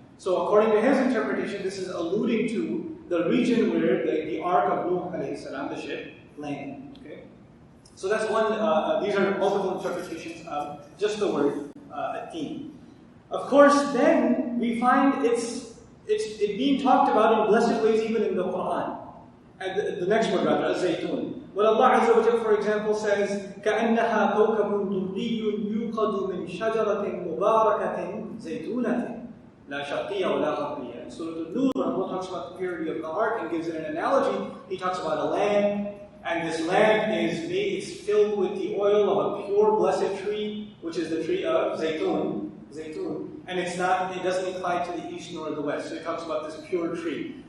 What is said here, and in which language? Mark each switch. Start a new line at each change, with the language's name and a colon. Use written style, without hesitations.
English: So according to his interpretation, this is alluding to the region where the Ark of Nuh alayhi salam, the ship, landed. Okay? So that's one, these are multiple interpretations of just the word at-teen. Of course, then we find it being talked about in blessed ways even in the Quran. And the next word rather, az-zaytun. When Allah Azza wa Jalla, for example, says,
Arabic: كَأَنَّهَا كَوْكَبٌ دُرِّيٌّ يُوقَدُ مِنْ شَجَرَةٍ مُبَارَكَةٍ زَيْتُونَةٍ لَا شَرْقِيَّةٍ وَلَا غَرْبِيَّةٍ.
English: In Surah An-Nur, when Allah talks about the purity of the heart and gives it an analogy, He talks about a land, and this land is filled with the oil of a pure blessed tree, which is the tree of zaytun. And it doesn't incline to the east nor the west. So it talks about this pure tree.